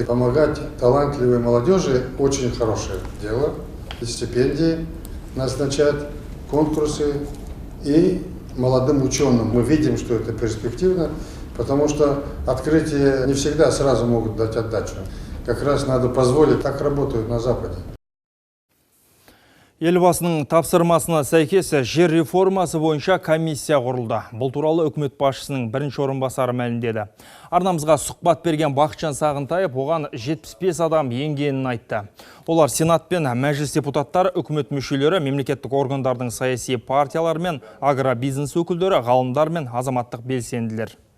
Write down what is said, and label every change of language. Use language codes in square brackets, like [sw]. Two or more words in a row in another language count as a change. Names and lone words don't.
[ru] Помогать талантливой молодежи – очень хорошее дело. И стипендии назначать, конкурсы и молодым ученым. Мы видим, что это перспективно, потому что открытия не всегда сразу могут дать отдачу. Как раз надо позволить, так работают на Западе. [kk] Елбасының тапсырмасына сәйкес жер реформасы бойынша комиссия құрылды. Бұл туралы үкімет басшысының бірінші орынбасары мәлімдеді. Арнамызға сұхбат берген Бақытжан Сағынтаев оған 75 адам енгенін айтты. Олар Сенат пен мәжіліс депутаттары, үкімет мүшелері, мемлекеттік органдардың саяси партиялар мен агробизнес өкілдері, ғалымдар мен азаматтық белсенділер.